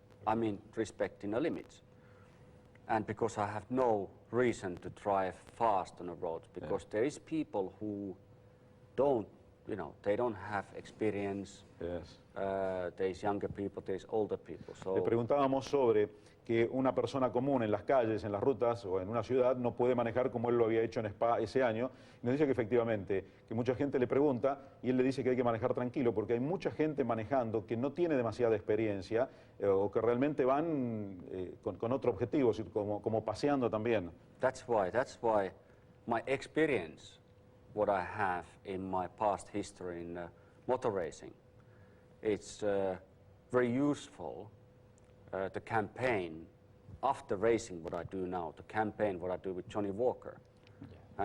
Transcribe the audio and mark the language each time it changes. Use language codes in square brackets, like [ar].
[en] I mean, respecting the limits. And because I have no reason to drive fast on the roads, because there is people who don't, you know, they don't have experience. Yes. There's younger people, there's older people. So [es] Le preguntábamos sobre que una persona común en las calles, en las rutas o en una ciudad no puede manejar como él lo había hecho en Spa ese año. Y nos dice que efectivamente, que mucha gente le pregunta y él le dice que hay que manejar tranquilo porque hay mucha gente manejando que no tiene demasiada experiencia o que realmente van con otro objetivo, como paseando también. [en] that's why my experience, what I have in my past history in motor racing, it's very useful to campaign after racing what I do now, to campaign what I do with Johnny Walker. Yeah.